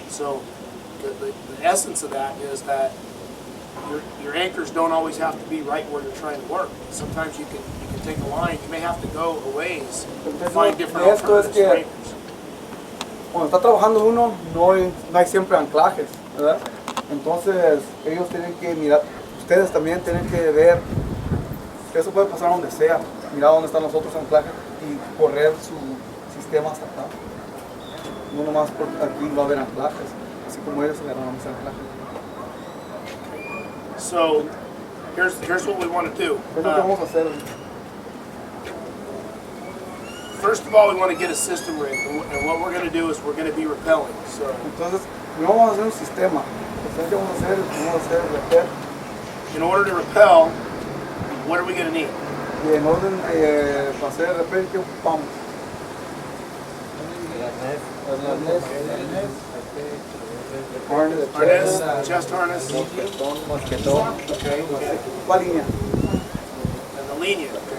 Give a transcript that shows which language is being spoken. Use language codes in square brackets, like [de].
[en] So the essence of that is that your anchors don't always have to be right where you're trying to work. Sometimes you can take a line. You may have to go a ways to find different alternatives for anchors. [es] Cuando está trabajando uno, no hay siempre anclajes, ¿verdad? Entonces ellos tienen que mirar, ustedes también tienen que ver, eso puede pasar donde sea, mirar dónde están los otros anclajes y correr su sistema hasta acá. No nomás porque aquí va a haber anclajes, así como ellos agarraron mis anclajes. [en] So here's what we want to do. [es] Es lo que vamos a hacer. [en] First of all, we want to get a system rigged, and what we're going to do is we're going to be rappelling. So [es] Entonces, no vamos a hacer un sistema. Entonces, ¿qué vamos a hacer? Vamos a hacer rappel. [en] in order to rappel, what are we going to need? [es] Y en orden para hacer el rappel, ¿qué ocupamos? [en] Harness, chest harness, Okay. [es] ¿Cuál línea? [en] and the linear.